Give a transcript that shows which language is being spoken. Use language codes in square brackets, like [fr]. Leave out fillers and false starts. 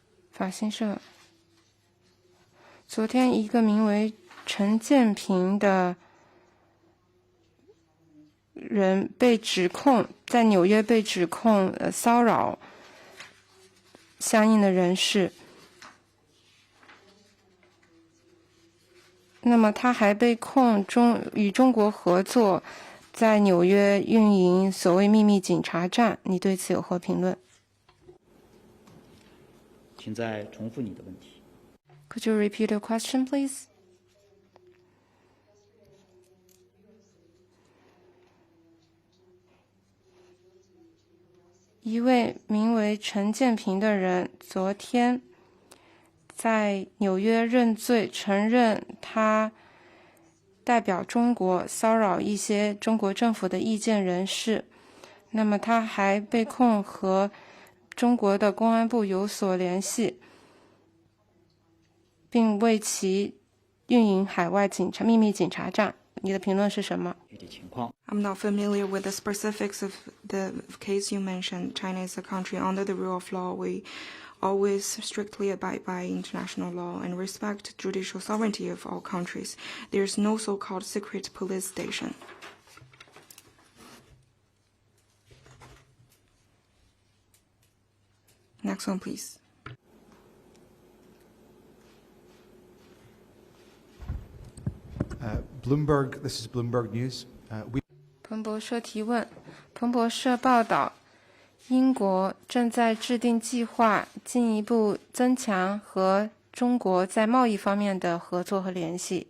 [zh] 法新社昨天一个名为陈建平的人被指控在纽约被指控骚扰相应的人士，那么他还被控与中国合作在纽约运营所谓秘密警察站，你对此有何评论？请再重复你的问题。 [en] Could you repeat your question, please? [zh] 一位名为陈建平的人昨天在纽约认罪，承认他代表中国骚扰一些中国政府的意见人士。那么他还被控和中国的公安部有所联系，并为其运营海外秘密警察站。你的评论是什么？ [en] I'm not familiar with the specifics of the case you mentioned. China is a country under the rule of law. We always strictly abide by international law and respect judicial sovereignty of all countries. There is no so-called secret police station. Next one, please. Bloomberg, this is Bloomberg News. [zh] 彭博社提问：彭博社报道，英国正在制定计划，进一步增强和中国在贸易方面的合作和联系。